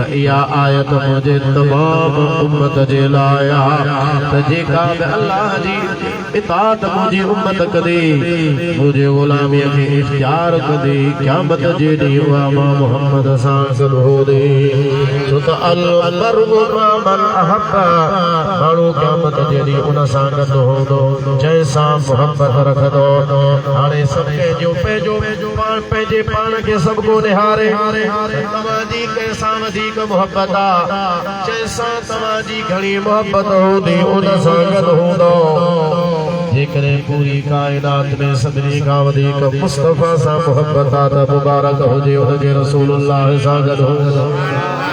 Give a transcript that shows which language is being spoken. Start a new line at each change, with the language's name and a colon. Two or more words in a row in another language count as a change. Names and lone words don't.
Sindhi: इहा आयत मुंहिंजे तमामु उम्मत जे लाइ आहे त जेका बि अल्लाह जी इताअत मुझे उम्मत कदे मुझे गुलामीअ खे इख्तियार कदे क़यामत जे ॾींहुं मां मोहम्मद सां गॾु हो दे छो त
Arabic: المرء مع من أحب
Sindhi: माण्हू क़यामत जे ॾींहुं उन सां गॾु हूंदो जंहिंसां मोहब्बत रखंदो हाणे सभु कंहिंजो पंहिंजो पाण पंहिंजे पाण खे सभु को निहारे तव्हांजी कंहिंसां वधीक मोहब्बत आहे जंहिंसां तव्हांजी घणी मोहब्बत हूंदी उन सां गॾु हूंदो जेकॾहिं पूरी काइनात में सभिनी खां वधीक मुस्तफ़ा सां मोहब्बत आहे त मुबारक हुजे हुनखे रसूलुल्लाह सां गॾु